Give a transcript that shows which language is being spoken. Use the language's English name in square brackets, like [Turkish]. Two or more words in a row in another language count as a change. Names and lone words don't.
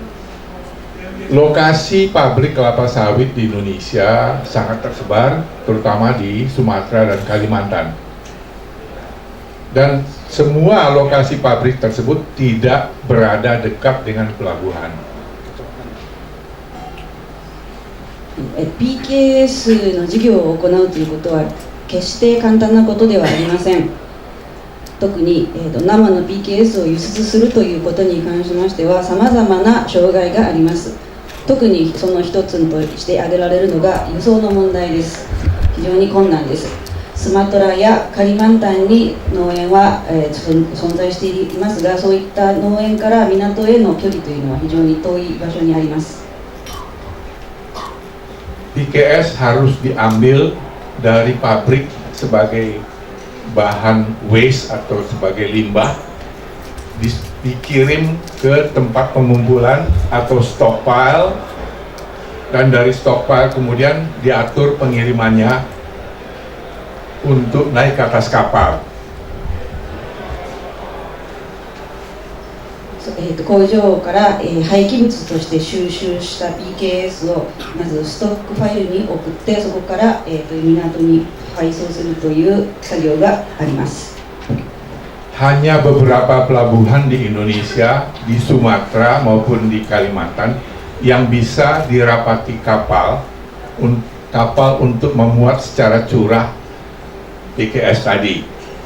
[Indonesian] Lokasi pabrik kelapa sawit di Indonesia sangat tersebar, terutama di Sumatera dan Kalimantan. Dan semua lokasi pabrik tersebut tidak berada dekat dengan pelabuhan. [Japanese] PKS の事業を行うということは決して簡単なことではありません。特に、生の PKS を輸出するということに関しましてはさまざまな障害があります。特にその一つとして挙げられるのが輸送の問題です。非常に困難です。スマトラやカリマンタンに農園は、存在していますが、そういった農園から港への距離というのは非常に遠い場所にあります。 [Indonesian] PKS harus diambil dari pabrik sebagai bahan waste atau sebagai limbah, dikirim ke tempat pengumpulan atau stockpile, dan dari stockpile kemudian diatur pengirimannya untuk naik ke atas kapal. [Japanese] 工場から、廃棄物として収集した PKS をまずストックファイルに送って、そこから、港に配送するという作業があります。 [Indonesian] Hanya beberapa pelabuhan di Indonesia, di Sumatera maupun di Kalimantan yang bisa dirapati kapal untuk memuat secara curah PKS tadi.